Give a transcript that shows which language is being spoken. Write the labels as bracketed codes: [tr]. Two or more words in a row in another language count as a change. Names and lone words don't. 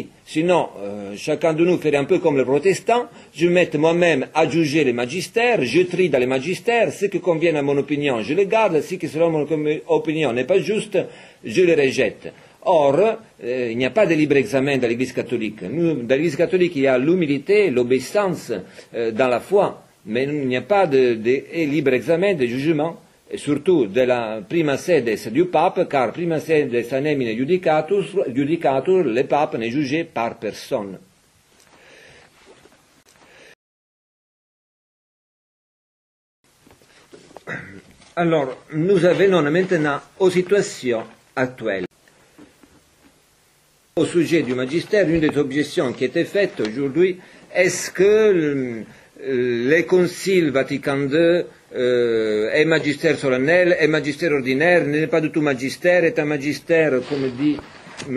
[fr] Sinon, chacun de nous ferait un peu comme les protestants, je me mets moi-même à juger les magistères, je trie dans les magistères, ce qui convient à mon opinion, je le garde, ce qui selon mon opinion n'est pas juste, je le rejette. Or, il n'y a pas de libre examen dans l'Église catholique. Dans l'Église catholique, il y a l'humilité, l'obéissance dans la foi, mais il n'y a pas de libre examen, de jugement. Et surtout de la [la] prima sedes [fr] du pape, car [la] prima sedes anemine judicatur, [fr] le pape n'est jugé par personne. Alors, nous venons maintenant aux situations actuelles. Au sujet du magistère, une des objections qui était faite aujourd'hui, est-ce que les conciles Vatican II est magistère solennel, est magistère ordinaire, n'est pas du tout magistère, est un magistère, comme dit M.